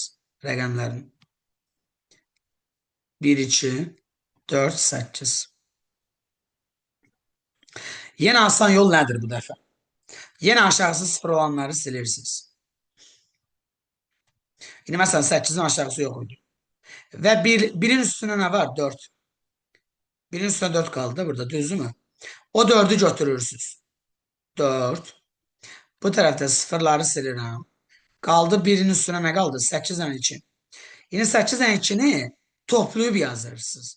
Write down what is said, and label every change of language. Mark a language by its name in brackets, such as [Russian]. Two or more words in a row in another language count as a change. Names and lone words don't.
[Azerbaijani] Rəqəmlərin. 1, 2, 4, 8. Yenə asan yol nədir bu dəfə? Yenə aşağısı 0 olanları silirsiniz. İndi məsələn 8-in aşağısı yox idi. [Turkish] Ve birin üstüne ne var? 4. Birin üstüne 4 kaldı burada. [Azerbaijani] Düzdü mü? O 4'ü götürürsünüz. 4. [Turkish] Bu tarafta sıfırları silirəm. Kaldı birin üstüne ne kaldı? 8 tane için. Yine 8 tane içini toplayıp yazırsınız.